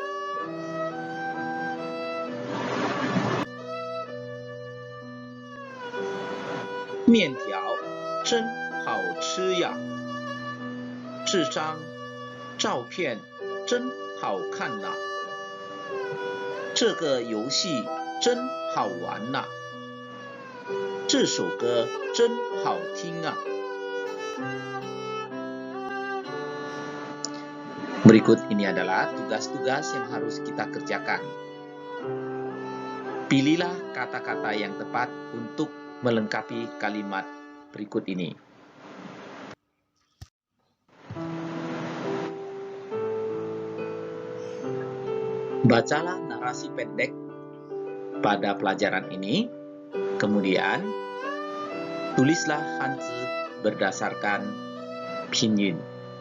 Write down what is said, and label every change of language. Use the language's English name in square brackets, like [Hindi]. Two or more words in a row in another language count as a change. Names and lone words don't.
[Chinese] 面条真好吃呀，这张照片真好看呐，这个游戏真好玩呐，这首歌真好听啊。 [Indonesian] Berikut ini adalah tugas-tugas yang harus kita kerjakan. Pilihlah kata-kata yang tepat untuk melengkapi kalimat berikut ini. Bacalah narasi pendek pada pelajaran ini, kemudian tulislah Hanzi berdasarkan pinyin.